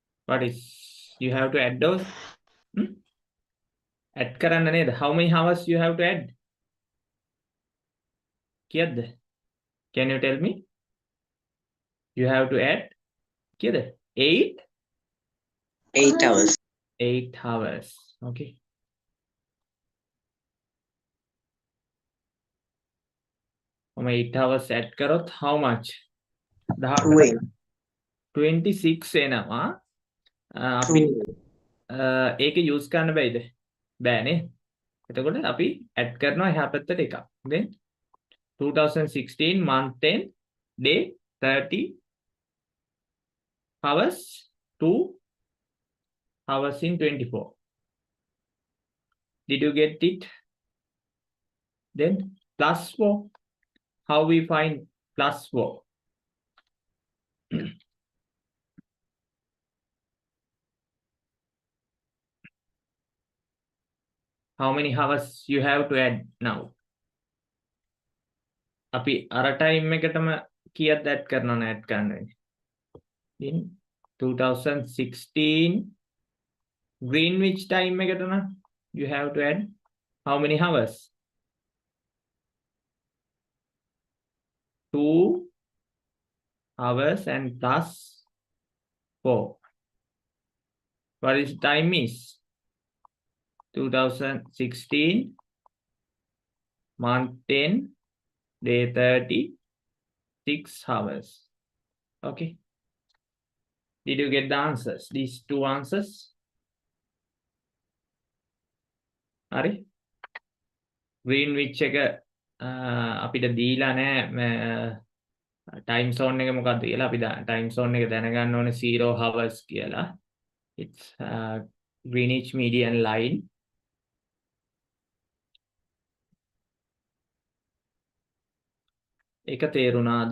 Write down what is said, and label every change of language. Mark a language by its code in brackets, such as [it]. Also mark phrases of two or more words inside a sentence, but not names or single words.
[en] What is, you have to add those? [si] Add කරන්න නේද? [en] How many hours you have to add? කියද්ද? Can you tell me? You have to add කියද්ද? 8? 8 hours. 8 hours. Okay. From 8 hours add කරොත් how much? [si] 26 එනවා. අපි ඒක use කරන්න බැයිද? බෑනේ. එතකොට අපි add කරනවා එහා පැත්තට එකක්. [en] Then 2016 month 10 day 30 hours 2 hours in 24. Did you get it? Then plus 4. How we find plus 4? How many hours you have to add now? [si] අපි අර time එකටම කීයක්ද add කරනවද add කරන්න වෙන්නේ? [en] In 2016 Greenwich time [si] එකට නම් [en] you have to add how many hours? 2 hours and plus 4. What is time is? 2016 month 10 day 30 6 hours. Okay. Did you get the answers? These two answers? Ari? [si] Greenwich එක අපිට දීලා නැහැ time zone එක මොකක්ද කියලා. අපි time zone එක දැනගන්න ඕනේ 0 hours කියලා. [en] It's Greenwich median line. [si] ඒක තේරුණාද?